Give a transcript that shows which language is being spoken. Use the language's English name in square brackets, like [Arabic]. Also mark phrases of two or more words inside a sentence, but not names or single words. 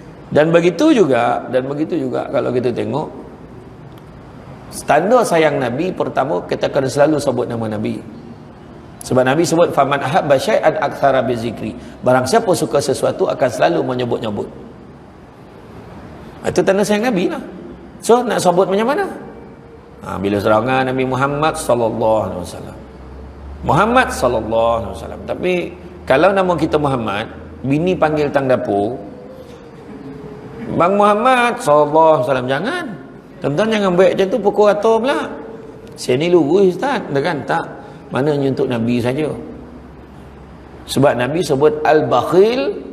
[Malay] Dan begitu juga kalau kita tengok tanda sayang Nabi, pertama kita kena selalu sebut nama Nabi. Sebab Nabi sebut [Arabic] فمن أحب شيئا أكثر بذكره. [Malay] Barang siapa suka sesuatu akan selalu menyebut-nyebut. Itu tanda sayang Nabi lah. So nak sebut macam mana? Bila serangan Nabi Muhammad [Arabic] صلى الله عليه وسلم. محمد صلى الله عليه وسلم. [Malay] Tapi kalau nama kita Muhammad, bini panggil tang dapur, Bang Muhammad [Arabic] صلى الله عليه وسلم, [Malay] jangan. Tuan-tuan jangan baik macam tu, pukul rata pula. Saya ni lurus Ustaz, kan? Tak. Maknanya untuk Nabi saja. Sebab Nabi sebut al-bakhil.